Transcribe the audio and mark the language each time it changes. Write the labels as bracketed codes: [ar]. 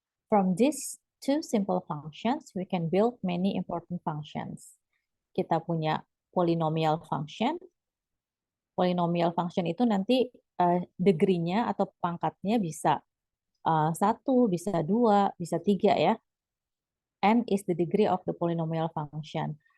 [en] From these two simple functions, we can build many important functions. [id] Kita punya polynomial function. Polynomial function itu nanti degree-nya atau pangkatnya bisa 1, bisa 2, bisa 3 ya. [en] N is the degree of the polynomial function.